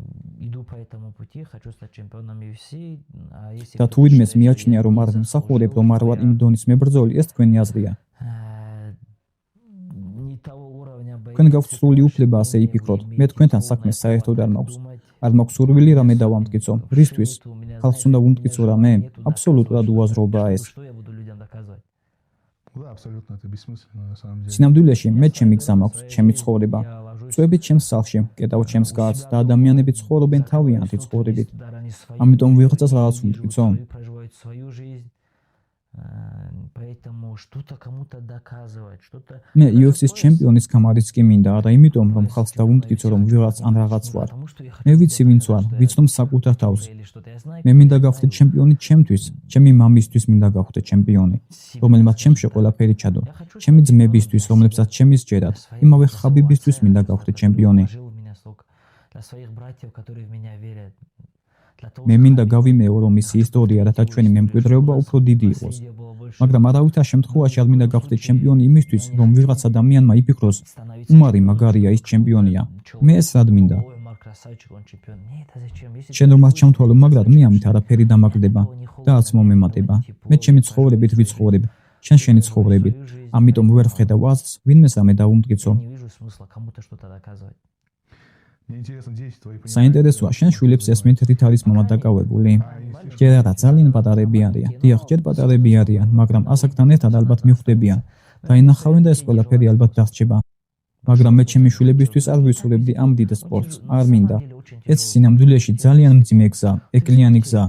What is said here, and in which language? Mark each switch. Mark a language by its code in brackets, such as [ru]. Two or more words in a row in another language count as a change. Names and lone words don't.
[ka] და თუ ვინმეს მიაჩნია რომ არ მსახურებ, რომ არ ვარ იმ დონის მებრძოლი, ეს თქვენი აზრია. თქვენ გაქვთ სრული უფლება ასე იფიქროთ. მე თქვენთან საქმეს საერთოდ არ მაქვს. არ მაქვს სურვილი რამე დავამტკიცო. რისთვის? ხალხს უნდა ვუმტკიცო რამე? Აბსოლუტურად უაზრობაა ეს. [ru] Что я буду людям доказывать? Да, абсолютно это бессмысленно на самом деле. [ka] სინამდვილეში მე ჩემი გზა მაქვს, ჩემი ცხოვრება. წვევით ჩემს სახლში, კეტავ ჩემს კაცს და ადამიანები ცხოვრობენ თავიანთი ცხოვრებით. Ამიტომ ვიღაცას რაღაც ვუმტკიცო. [ru] Проживают свою жизнь. Поэтому что-то кому-то доказывать, что-то [ka] მე UFC-ის ჩემპიონის გამარიც კი მინდა, არა იმიტომ, რომ ხალხს დავუმტკიცო, რომ ვიღაც ან რაღაც ვარ. მე ვიცი ვინც ვარ, ვიცნობ საკუთარ თავს. მე მინდა გავხდე ჩემპიონი ჩემთვის, ჩემი მამისთვის მინდა გავხდე ჩემპიონი, რომელმაც ჩემში ყველაფერი ჩადო. ჩემი ძმებისთვის, რომლებსაც ჩემი სჯერათ, იმავე ხაბიბისთვის მინდა გავხდე ჩემპიონი. [ru] для своих братьев, которые в меня верят. [ka] მე მინდა გავიმეო, რომ მისი ისტორია, რათა ჩვენი მემკვიდრეობა უფრო დიდი იყოს. მაგრამ არავითარ შემთხვევაში არ მინდა გავხდე ჩემპიონი იმისთვის, რომ ვიღაც ადამიანმა იფიქროს, უმარი მაგარია ის ჩემპიონია. მე ეს რად მინდა? შენ რომ მას ჩამთვალო, მაგრამ მე ამით არაფერი დამაგდება და არც მომემატება. მე ჩემი ცხოვრებით ვიცხოვრებ, შენ შენი ცხოვრებით. ამიტომ ვერ ვხედავ აზრს, ვინმეს რამე დავუმტკიცო. [ru] Мне интересно, дети твои понимают. [ka] საინტერესოა, შენ შვილებს ესმით, რით არის მამა დაკავებული? ჯერ არა, ძალიან პატარები არიან. დიახ, ჯერ პატარები არიან, მაგრამ ასაკთან ერთად ალბათ მიხვდებიან. დაინახავენ და ეს ყველაფერი ალბათ დარჩება. მაგრამ მე ჩემი შვილებისთვის არ ვისურვებდი ამ დიდ სპორტს, არ მინდა. ეს სინამდვილეში ძალიან მძიმე გზა, ეკლიანი გზა.